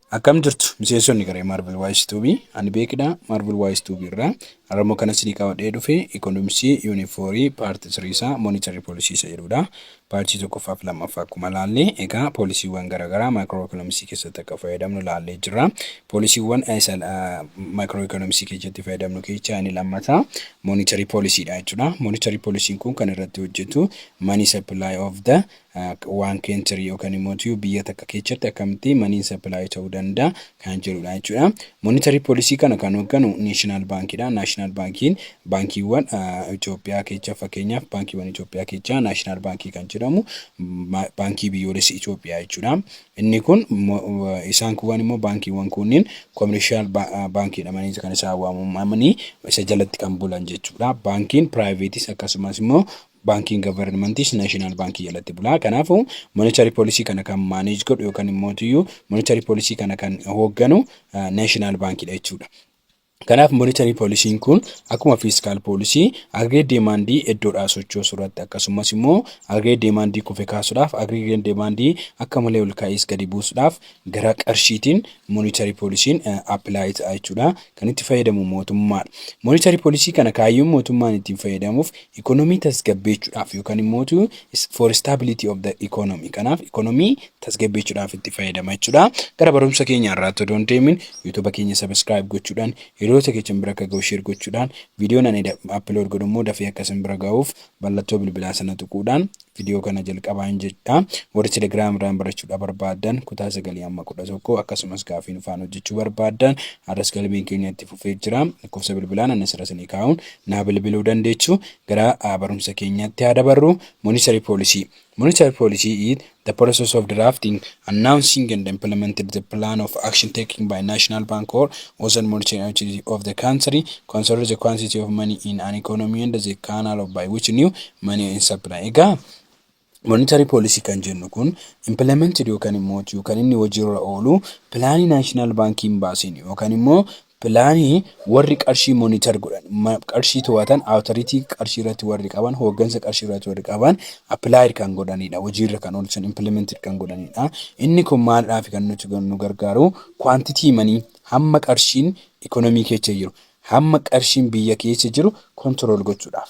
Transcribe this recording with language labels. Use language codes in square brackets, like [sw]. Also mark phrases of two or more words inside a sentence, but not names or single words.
[om] Akkam jirtu miseensonni garee Marvel Wise Tubi ani beekna Marvel Wise Tubi irraa armoo kana sidii qabadhee dhufe Economicsii Uniforii Part 3 isaa [en] Monetary Policy [om] isa jedhudha. Paartii tokkoffaaf lammaffaa akkuma laallee egaa poolisiiwwan garaagaraa Macroeconomicsii keessatti akka fayyadamnu laallee jirra. Poolisiiwwan Macroeconomicsii keessatti fayyadamnu keessaa inni lammataa [en] Monetary Policy [om] dha jechuudha. [en] Monetary Policy [om] kun kan irratti hojjetu [en] money supply of the one country [om] yookaan immoo biyya takka keessatti akkamitti [en] money supply [om] ta'uu danda'a kan jedhudha jechuudha. [en] Monetary Policy [om] kana kan hoogganu National Bankidha. National Bankiin baankiiwwan Itoophiyaa keessaa fakkeenyaaf baankiiwwan Itoophiyaa keessaa National Bankii kan jedhamu baankii biyyoolessa Itoophiyaa jechuudha. Inni kun isaan kuwwan immoo baankiiwwan kunniin commercial bankii dhamanii kan isaan waamamanii isa jalatti kan bulan jechuudha. Baankiin privateis akkasumas immoo [en] banking governmentis [om] national bank jalatti bula. Kanaafu [en] monetary policy [om] kana kan manage godhu yookaan immoo [en] monetary policy [om] kana kan hoogganu national bank dha jechuudha. Kanaaf [en] monetary policy [om] kun akkuma [en] fiscal policy aggregate demand [om] iddoodhaa sochoosuu irratti akkasumas immoo [en] aggregate demand [om] kufe kaasuudhaaf [en] aggregate demand [om] akka malee ol ka'is gadi buusuudhaaf gara qarshiitiin [en] monetary policy apply [om] ta'aa jechuudha. Kan itti fayyadamu mootummaadha. [en] Monetary policy [om] kana kaayyoon mootummaan ittiin fayyadamuuf economy tasgabbeessuudhaaf yookaan immoo [en] for stability of the economy. [om] Kanaaf economy tasgabbeessuudhaaf itti fayyadama jechuudha. Gara barumsa keenya irratti odoo hin deemin YouTube keenya subscribe gochuudhaan Yeroo keechen bira akka ga'u share gochuudhaan viidiyoon ani upload godhu immoo dafee akka isin bira ga'uuf mallattoo bilbilaa sana tuquudhaan viidiyoo kana jalqabaan jedha. Warri Telegram irraan barachuudhaaf barbaadan kutaa 9 amma 11 akkasumas gaafiin afaan hojjechuu barbaadan adres galbiin keenya itti fufee jira. Lakkoofsa bilbilaan ani sirriitti kaa'uun naa bilbiluu dandeessu. Gara barumsa keenyaatti haa dabarru. [en] Monetary Policy. Monetary policy is the process of drafting, announcing and implementing the plan of action taken by National Bank or other monetary authority of the country concerning the quantity of money in an economy and the canal by which new money is supplied. Monetary policy [om] kan jennu kun implemented yookaan immoo kan inni hojiirra oolu pilaanii National Bankiin baasin yookaan immoo pilaanii warri qarshii monitor godhan qarshii to'atan authority qarshii irratti warri qaban hooggansa qarshii irratti warri qaban apply kan godhanidha. Hojiirra kan oolchan implemented kan godhanidha. Inni kun maaldhaaf kan nuti nu gargaaru [en] quantity money [om] hamma qarshiin economy keessa jiru hamma qarshiin biyya keessa jiru control gochuudhaaf.